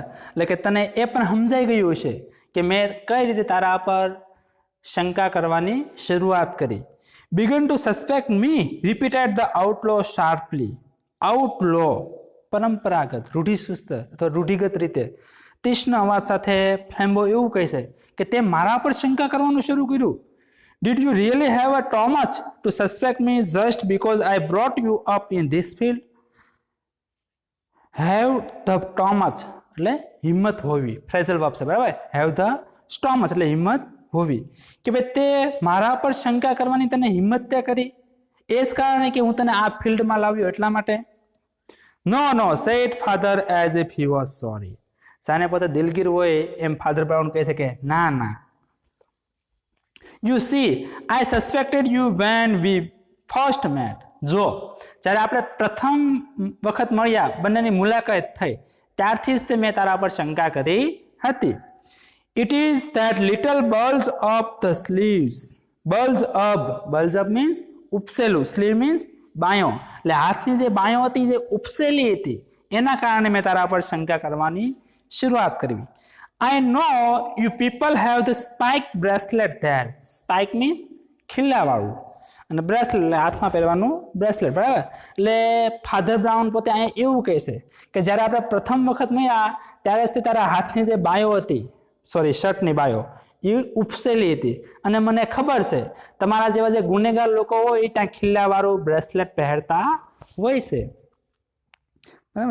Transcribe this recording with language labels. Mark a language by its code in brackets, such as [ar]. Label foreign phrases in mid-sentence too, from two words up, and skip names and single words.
[gu] એટલે કે તને એ પણ સમજાઈ ગયું હશે કે મેં કઈ રીતે તારા પર શંકા કરવાની શરૂઆત કરી. [en] begin to suspect me, repeated the outlaw sharply. [gu] આઉટલો પરંપરાગત, રૂઢિચુસ્ત અથવા રૂઢિગત રીતે તીક્ષ્ણ અવાજ સાથે ફ્લેમ્બો એવું કહે છે કે તે મારા પર શંકા કરવાનું શરૂ કર્યું. [en] Did you really have a too much to suspect me just because I brought you up in this field? Have the too much [gu] એટલે હિંમત હોવી, [en] phrasal verb [gu] છે, બરાબર. [en] Have the stomach [gu] એટલે હિંમત હોવી. કે ભાઈ તે મારા પર શંકા કરવાની તને હિંમત તે કરી, એ જ કારણે કે હું તને આ ફિલ્ડમાં લાવ્યો એટલા માટે. [en] No, said father as if he was sorry. [gu] જાણે પોતે દિલગીર હોય એમ ફાધર બ્રાઉન કહે છે કે ના ના. [en] You see, I suspected you when we first met. [gu] જો જ્યારે આપણે પ્રથમ વખત મળ્યા, બંનેની મુલાકાત થઈ, ત્યારથી જ મેં તારા પર શંકા કરી હતી. [en] It is that little bulge of the sleeves. Bulge up means ઉપસેલું, sleeve means બાયો. [gu] એટલે હાથની જે બાયો હતી જે ઉપસેલી હતી એના કારણે મેં તારા પર શંકા કરવાની શરૂઆત કરી. [en] I know you people have the spike bracelet there. Spike means [gu] ખીલ્લાવાળું અને બ્રેસલેટ એટલે હાથમાં પહેરવાનું બ્રેસલેટ, બરાબર. એટલે ફાધર બ્રાઉન પોતે અહીંયા એવું કહે છે કે જ્યારે આપણે પ્રથમ વખત મળ્યા ત્યારે જ તારા હાથની જે બાયો હતી, શર્ટની બાયો એ ઉપસેલી હતી અને મને ખબર છે તમારા જેવા જે ગુનેગાર લોકો હોય એ ત્યાં ખીલ્લાવાળું બ્રેસલેટ પહેરતા હોય છે, બરાબર.